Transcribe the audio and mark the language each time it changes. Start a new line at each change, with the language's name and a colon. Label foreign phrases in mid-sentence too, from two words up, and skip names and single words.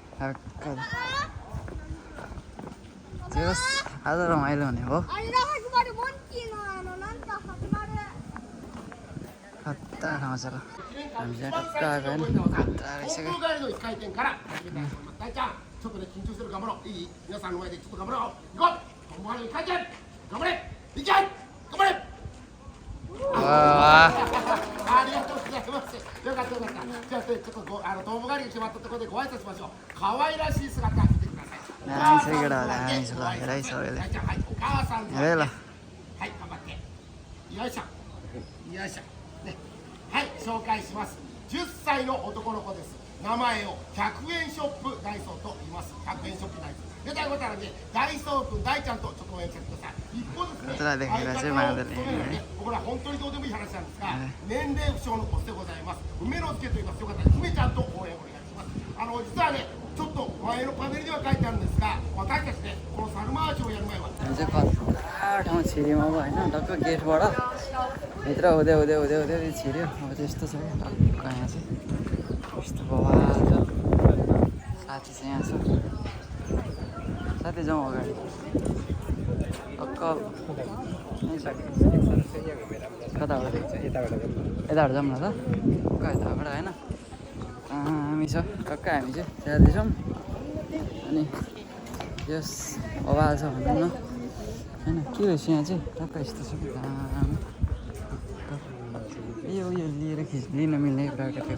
Nepali: जोस् आज रमाइलो हुने हो खतरा ठाउँ छ ल हामी चाहिँ टक्क आएको होइन खतरा रहेछ क्या
Japanese: ちょっとね緊張する頑張ろういい皆さんの前でちょっと頑張ろう行こう本番に回転頑張れいけ頑張れありがとうございますよかったじゃあちょっとトンボ狩りに決まったところでご挨拶しましょう可愛らしい姿見てください
Nepali: दामी छ केटा दामी छ ल हेरै सबैले
Japanese: はいお母さんの
Nepali: हेरै ल
Japanese: はい頑張ってよいしょよいしょねはい紹介します10歳の男の子です名前を100円ショップダイソーと言います100円ショップダイソーでということなのでダイソー君大ちゃんとちょっと応援してください一方ですね相方を務めるねこれは本当にどうでもいい話なんですが年齢不詳のコスでございます梅之助と言いますよかったら姫ちゃんと応援お願いします実はねちょっと前のパネルには書いてあるんですが私たちねこのサルマーショをやる前は
Nepali: हामी चाहिँ कता ठाउँ छिर्यौँ अब होइन टक्क गेटबाट भित्र हुँदै छिर्यो अब चाहिँ यस्तो छ क्या टक्क यहाँ चाहिँ यस्तो बवाल छ साथी चाहिँ यहाँ छ साथी जाउँ अगाडि टक्क कताबाट यताबाट जाउँ न त टक्क यताबाट होइन हामी छ टक्क हामी चाहिँ जाँदैछौँ अनि यस बवाल छ भनौँ न होइन के रहेछ यहाँ चाहिँ टक्क यस्तो छ दामी यो लिएर लिन मिल्ने प्रकारको थियो